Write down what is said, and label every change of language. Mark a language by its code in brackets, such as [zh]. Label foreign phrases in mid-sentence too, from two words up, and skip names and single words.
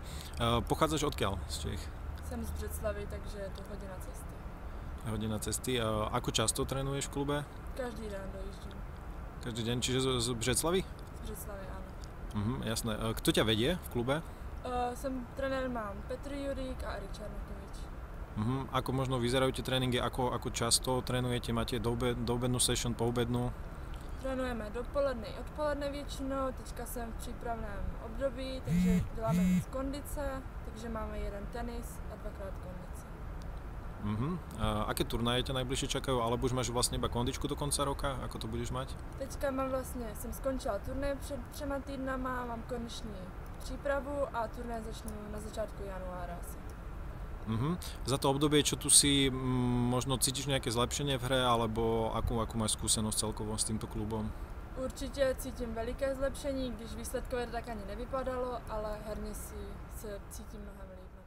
[sk] Pochádzaš odkiaľ z Čech? [cs] Jsem z Břeclavy, takže je to hodina cesty. [sk] Hodina cesty. Ako často trénuješ v klube? [cs] Každý den dojíždím. [sk] Každý deň, čiže z Břeclavy? [cs] Z Břeclavy, ano. [sk] Jasné. Kto ťa vedie v klube? [cs] Trenér mám Petr Jurík a Erik Čarnokovič. [sk] Ako možno vyzerajú tie tréningy, ako často trénujete? Máte doobednú session, poobednú? [cs] Trénujeme dopoledne i odpoledne většinou, teďka jsem v přípravném období, takže děláme víc kondice, takže máme jeden tenis a 2krát kondice. [sk] Aké turnaje ťa najbližšie čakajú, alebo už máš vlastne iba kondičku do konca roka? Ako to budeš mať? [cs] Teďka jsem skončila turné před 3 týdnama, mám kondiční přípravu a turné začnu na začátku januára asi. [sk] Za to obdobie, čo tu si, možno cítiš nejaké zlepšenie v hre, alebo akú máš skúsenosť celkovo s týmto klubom? [cs] Určitě cítím veliké zlepšení, když výsledkově to tak ani nevypadalo, ale herně se cítím mnohem